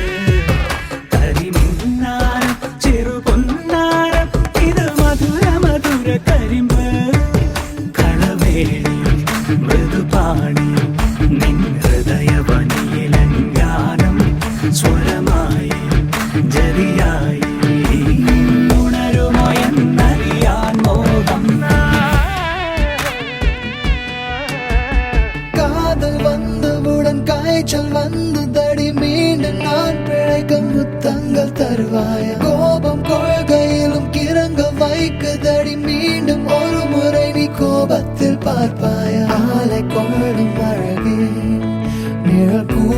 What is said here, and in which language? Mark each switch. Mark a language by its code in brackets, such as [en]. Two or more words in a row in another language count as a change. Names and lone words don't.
[ml] കരിമിന്നാരം ചെറുപൊന്നാരം ഇത് മധുര മധുര കരിമ്പ് കളവേളി മൃദുപാണി നിൻ ഹൃദയവനിയിലങ്കാനം സ്വരമായി ജരിയായി ഉണരുമോ എന്നറിയാൻ മോഹം [ta] காதல் வந்தவுடன் காய்ச்சல் வந்து தடி மீண்டும் நான் பிழைக்க முத்தங்கள் தருவாய கோபம் கொள்கையிலும் கிறங்க வைக்குதடி மீண்டும் ஒரு முறை நீ கோபத்தில் பார்ப்பாய ஆலை கொள்ளும் அழகே நிழல்